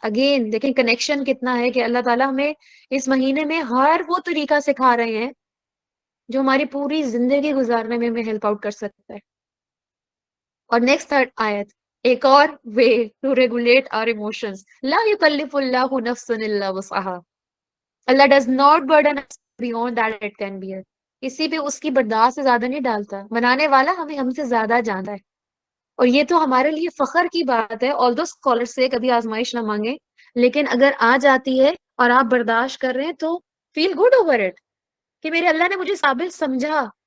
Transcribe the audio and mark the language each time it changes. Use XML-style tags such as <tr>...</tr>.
<ur>Again دیکھیں connection کتنا ہے کہ اللہ تعالیٰ ہمیں اس مہینے میں ہر وہ طریقہ سکھا رہے ہیں جو ہماری پوری زندگی گزارنے میں ہمیں ہیلپ آؤٹ کر سکتا ہے.</ur> <en>اور next third</en> <ur>آیت ایک اور</ur> <en>Way to regulate our emotions.</en> <ar>لا یکلف اللہ نفسا الا وسعها.</ar> <en>اللہ does not burden us beyond that it can bear.</en> <ur>کسی پہ اس کی برداشت سے زیادہ نہیں ڈالتا. بنانے والا ہمیں ہم سے زیادہ جانتا ہے. اور یہ تو ہمارے لیے فخر کی بات ہے. although اسکالر سے کبھی آزمائش نہ مانگے، لیکن اگر آ جاتی ہے اور آپ برداشت کر رہے ہیں تو</ur> <en>feel good over it</en> <ur>کہ میرے اللہ نے مجھے قابل سمجھا.</ur>